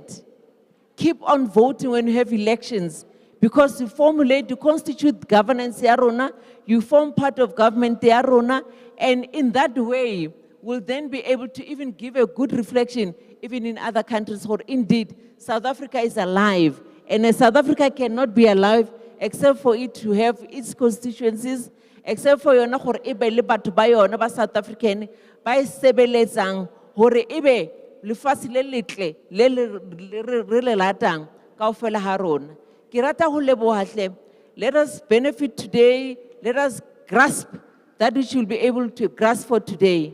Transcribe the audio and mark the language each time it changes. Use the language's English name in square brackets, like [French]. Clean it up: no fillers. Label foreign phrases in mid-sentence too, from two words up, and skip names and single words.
[English] Keep on voting when you have elections because you formulate, you constitute governance, you form part of government, and in that way, will then be able to even give a good reflection even in other countries where indeed South Africa is alive. And South Africa cannot be alive except for it to have its constituencies, except for [Tswana] yona gore ebe le batho ba yona ba South African ba sebeletsang gore ebe lefatshe le letle le re le latang kaofela ha rona. Ke rata go leboha hle. [English] Let us benefit today, let us grasp that which we'll be able to grasp for today.